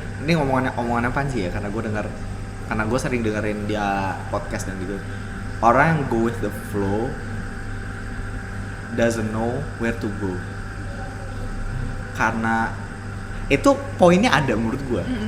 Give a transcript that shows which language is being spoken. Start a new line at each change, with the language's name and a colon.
Indonesian: Ini omongannya Panji ya, karena gue sering dengerin dia podcast dan gitu. Orang yang
English: go with the flow doesn't know where to go.
Indonesian: Karena itu poinnya ada menurut gue.